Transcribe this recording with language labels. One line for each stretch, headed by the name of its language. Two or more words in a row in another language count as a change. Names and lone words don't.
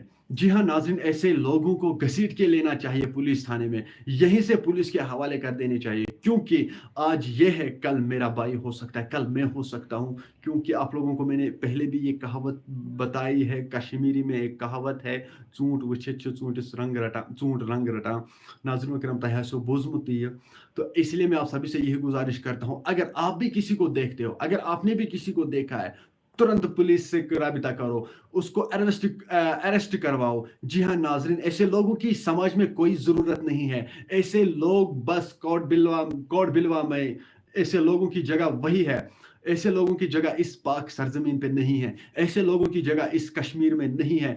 Urdu: جی ہاں ناظرین، ایسے لوگوں کو گھسیٹ کے لینا چاہیے پولیس تھانے میں، یہیں سے پولیس کے حوالے کر دینے چاہیے، کیونکہ آج یہ ہے، کل میرا بھائی ہو سکتا ہے، کل میں ہو سکتا ہوں۔ کیونکہ آپ لوگوں کو میں نے پہلے بھی یہ کہاوت بتائی ہے، کشمیری میں ایک کہاوت ہے،
Kashmiri: ژوٗنٛٹھ وٕچھِتھ چھُ ژوٗنٛٹھِس ژوٗنٛٹھ رنگ رٹان۔
Urdu: ناظرین کرام،
Kashmiri: تۄہہِ آسیو بوٗزمُت یہ،
Urdu: تو اس لیے میں آپ سبھی سے یہی گزارش کرتا ہوں، اگر آپ بھی کسی کو دیکھتے ہو، اگر آپ نے بھی کسی کو دیکھا ہے، ترنت پولیس سے رابطہ کرو، اس کو اریسٹ کرواؤ۔ جی ہاں ناظرین، ایسے لوگوں کی سماج میں کوئی ضرورت نہیں ہے، ایسے لوگ بس کوٹ بلوا میں، ایسے لوگوں کی جگہ وہی ہے، ایسے لوگوں کی جگہ اس پاک سرزمین پہ نہیں ہے، ایسے لوگوں کی جگہ اس کشمیر میں نہیں ہے۔